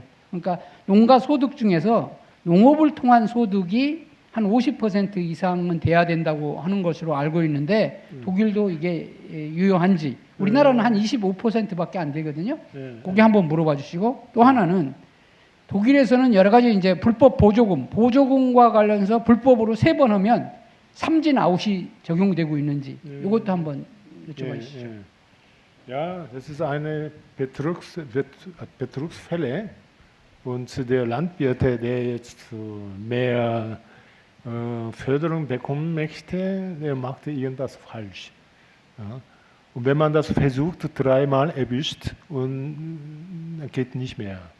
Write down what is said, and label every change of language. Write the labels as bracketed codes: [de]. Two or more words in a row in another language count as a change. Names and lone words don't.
[ko] 그러니까 농가 소득 중에서 농업을 통한 소득이 한 50% 이상은 돼야 된다고 하는 것으로 알고 있는데 독일도 이게 유효한지 우리나라는 한 25%밖에 안 되거든요. 거기 한번 물어봐 주시고 또 하나는 독일에서는 여러 가지 이제 불법 보조금과 관련해서 불법으로 3번 하면 삼진 아웃이 적용되고 있는지 이것도 한번 여쭤봐 주시죠. [de] Ja, das ist eine Betrugsfälle und der Landwirt, der jetzt mehr Förderung bekommen möchte, der macht irgendwas falsch. Ja. Und wenn man das versucht, 3-mal erwischt und geht nicht mehr.